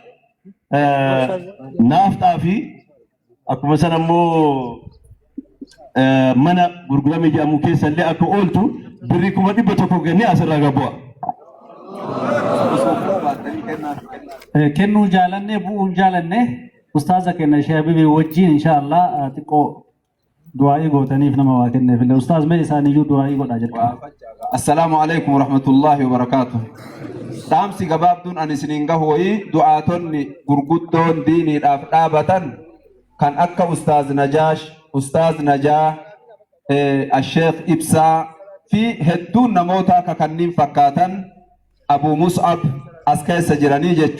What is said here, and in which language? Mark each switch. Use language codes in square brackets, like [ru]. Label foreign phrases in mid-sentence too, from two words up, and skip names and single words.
[om] naaftaa fi akkuma san ammoo mana gurgurame jedhamu keessa illee akka ooltu birri 100 kennee asirraa gabbu'a. kennuu jaalanne bu'uun jaalanne ustaaza kenna Sheikh Habibi wajjin inshallah xiqqoo du'aa'ii gootaniif nama waa kenneef illee ustaaz mee isaaniyyuu du'aa'ii godhaa jirta. [ar] السلام عليكم ورحمة الله وبركاته. [om] Dhaamsi gabaabduun ani isiniin gahuuyi du'aatonni gurguddoon diiniidhaaf dhaabatan kan akka ustaaz Najaash, ustaaz Najaa, Sheikh Ibsaa fi hedduun namoota akka kanniin fakkaatan Abu Mus'ab as keessa jiranii jechu.